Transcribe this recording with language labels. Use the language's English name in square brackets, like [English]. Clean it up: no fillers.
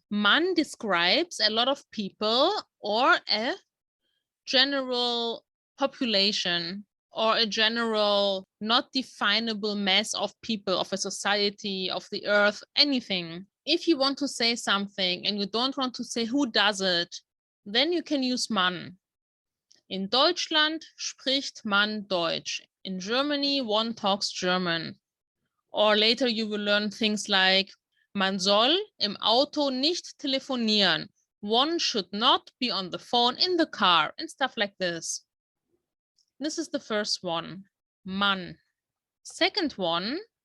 [English] Mann describes a lot of people or a general population or a general not definable mass of people, of a society, of the earth, anything. If you want to say something and you don't want to say who does it, then you can use man. [German] In Deutschland spricht man Deutsch. [English] In Germany, one talks German. Or later you will learn things like [German] man soll im Auto nicht telefonieren. [English] One should not be on the phone in the car and stuff like this. This is the first one, Mann. Second one,